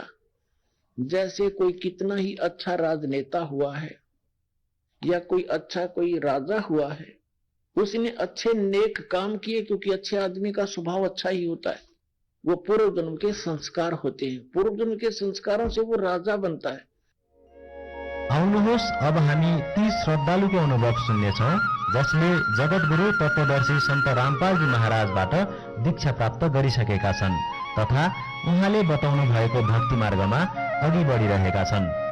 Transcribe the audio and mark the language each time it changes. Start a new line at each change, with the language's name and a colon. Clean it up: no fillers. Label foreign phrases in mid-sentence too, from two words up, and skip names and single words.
Hindi: जैसे कोई कितना ही अच्छा राजनेता हुआ है या कोई अच्छा कोई राजा हुआ है, उसने अच्छे नेक काम किए, क्योंकि अच्छे आदमी का स्वभाव अच्छा ही होता है, वो पूर्व जन्म के संस्कार होते हैं, पूर्व जन्म के संस्कारों से वो राजा बनता है।
Nepali: आउनुहोस् अब हामी ती श्रद्धालुको अनुभव सुन्नेछौँ जसले जगतगुरु तत्वदर्शी सन्त रामपालजी महाराजबाट दीक्षा प्राप्त गरिसकेका छन् तथा उहाँले बताउनु भएको भक्ति मार्गमा अघि बढिरहेका छन्।